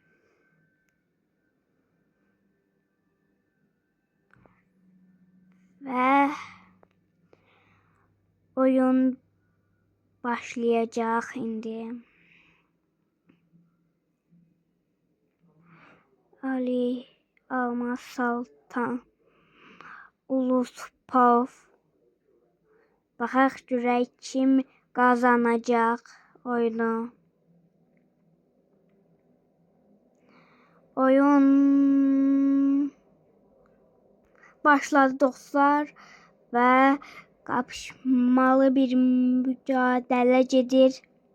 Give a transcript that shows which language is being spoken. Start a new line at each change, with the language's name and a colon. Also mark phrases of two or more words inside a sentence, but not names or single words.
Azerbaijani: Və oyun başlayacaq indi. Ali Almaz, Saltan Luspov. Baxaq görək kim qazanacaq oyunu.
Turkish: Oyun başladı dostlar ve kapışmalı bir mücadele gedir.